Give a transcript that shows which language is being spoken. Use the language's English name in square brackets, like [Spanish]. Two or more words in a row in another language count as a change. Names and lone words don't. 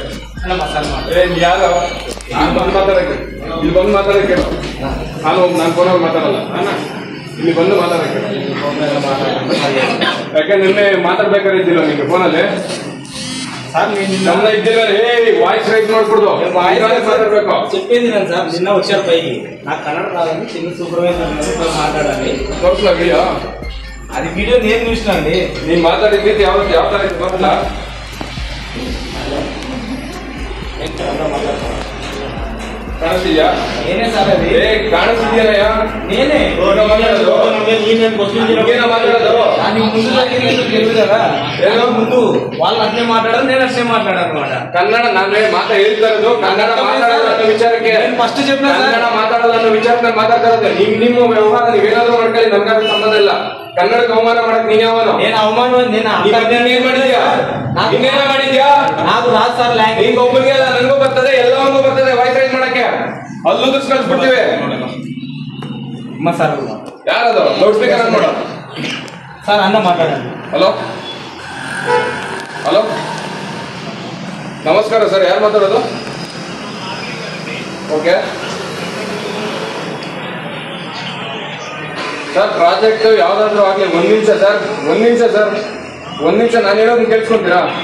[Kannada] ಯಾರು ನಾನು ಬಂದು ಮಾತಾಡಕ್ಕೆ, ಇಲ್ಲಿ ಬಂದು ಮಾತಾಡಕ್ಕೆ ನಾನು ಫೋನಲ್ಲಿ ಮಾತಾಡಲ್ಲ. ಇಲ್ಲಿ ಬಂದು ಮಾತಾಡಕ್ಕೆ ಯಾಕೆ ನಿನ್ನೆ ಮಾತಾಡ್ಬೇಕಾದ್ರೆ ಇದ್ದಿಲ್ಲ ನಿಮ್ಗೆ ಫೋನಲ್ಲಿ ನನ್ನ ಇದ್ದಿಲ್ಲ. [English] voice raise [Kannada] ಮಾಡ್ಕೊಡ್ದು ಮಾತಾಡ್ಬೇಕು [Telugu] చెప్పేది సార్. నిన్న వచ్చారు పైకి, నాకు కన్నడ రాదని చిన్న సూపర్వైజర్ మాట్లాడాలి. [Kannada] ತೋರಿಸ್ಲಾ ವಿಡಿಯೋ? [Telugu] అది వీడియో నేను చూసిన అండి. [Kannada] ನೀನ್ ಮಾತಾಡಿದ್ದು ಯಾವ ತರ ಗೊತ್ತಿಲ್ಲ. ಕಾಣಿಸ್ತಿದ್ಯಾ? [Telugu] నేనే సార్ అది. [Kannada] ಕಾಣಿಸ್ತಿದ್ಯಾನಯ್ಯ? [Telugu] నేనే ముందు వాళ్ళు అట్లే మాట్లాడారు, నేను అట్లే మాట్లాడాను అనమాట. [Kannada] ಕನ್ನಡ ನಾನು ಹೇಳ್ತಾ ಇರೋದು ಕನ್ನಡ ಮಾತಾಡೋದು ವಿಚಾರಕ್ಕೆ. [Telugu] ఫస్ట్ చెప్పిన [Kannada] ಕನ್ನಡ ಮಾತಾಡೋದು ವಿಚಾರಕ್ಕೆ ಮಾತಾಡ್ತಾ ಇರೋದು. ನಿಮ್ಮ ವ್ಯವಹಾರ ನೀವೇನಾದ್ರೂ ಮಾಡ್ಕೊಳ್ಳಿ, ನಮ್ಗಾದ್ರೂ ಸಂಬಂಧ ಇಲ್ಲ. ಕನ್ನಡಕ್ಕೆ ಅವಮಾನ ಮಾಡಕ್ ನೀನ್ ಯಾವನು? [Telugu] నేను ಅವಮಾನ [Kannada] ಏನ್ ಮಾಡಿದ್ಯಾ? ಇನ್ನೇನ ಮಾಡಿದ್ಯಾ? [Telugu] నాకు రాదు సార్ ಲ್ಯಾಂಗ್ವೇಜ್. [Kannada] ಈಗ ಒಬ್ಬರಿಗೆ ನನಗೂ ಬರ್ತದೆ, ಎಲ್ಲವರಿಗೂ ಬರ್ತದೆ [English] voice raise [Kannada] ಮಾಡಕ್ಕೆ. ಅಲ್ಲೂ ಕಳ್ಸ್ಬಿಡ್ತೀವಿ. [Telugu] సార్ [Kannada] ಯಾರದು [English] loud speaker on [Kannada] ಮಾಡೋ [Telugu] సార్ అన్న మాట్లాడండి. [Kannada] ಹಲೋ ಹಲೋ ನಮಸ್ಕಾರ ಸರ್, ಯಾರು ಮಾತಾಡೋದು? [English] okay sir, [Kannada] ಪ್ರಾಜೆಕ್ಟ್ ಯಾವ್ದಾದ್ರು ಆಗ್ಲಿ ಒಂದ್ ನಿಮಿಷ ಸರ್, ಒಂದ್ ನಿಮಿಷ ನಾನು ಹೇಳೋದನ್ನ ಕೇಳಿಸ್ಕೊಂತೀರಾ?